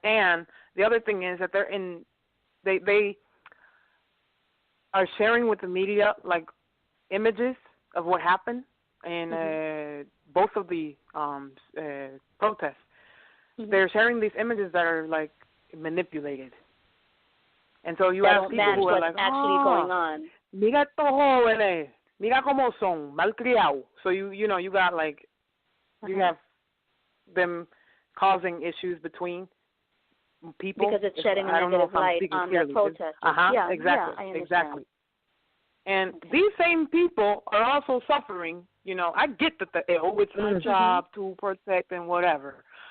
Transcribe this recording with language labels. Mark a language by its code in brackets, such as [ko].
[en] And the other thing is that they are sharing with the media like images of what happened in both of the protests. They're sharing these images that are like manipulated. And so you have people who are like, actually going on. [es] Mira estos jóvenes, mira cómo son, malcriados. [en] So you know, you got like, you have them causing issues between people. Because it's shedding a negative light on the protesters. Exactly. And these same people are also suffering. You know, I get that it's my job to protect and whatever.